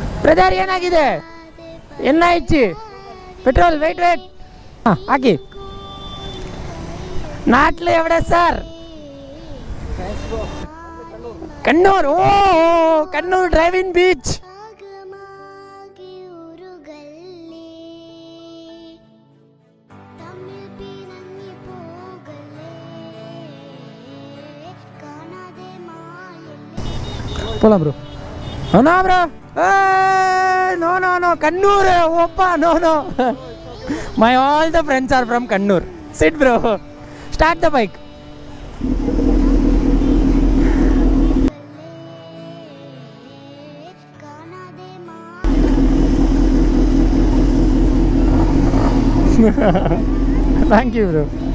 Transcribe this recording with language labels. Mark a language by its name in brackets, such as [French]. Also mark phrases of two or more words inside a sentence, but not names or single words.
[Kannada] ಬ್ರದರ್ ಏನಾಗಿದೆ? ಏನಾಯ್ತು? ಪೆಟ್ರೋಲ್ ವೆಯ್ಟ್ ಹಾಕಿ. [Malayalam] നാട്ടിൽ എവിടെ സർ? കണ്ണൂർ. [English] O Kannur driving beach. [Tamil] போலாம் ப்ரோ. [English] No bro. No Kannur. ஓப்பா நோ. My all the friends are from Kannur. Sit bro. Start the bike. Thank you bro.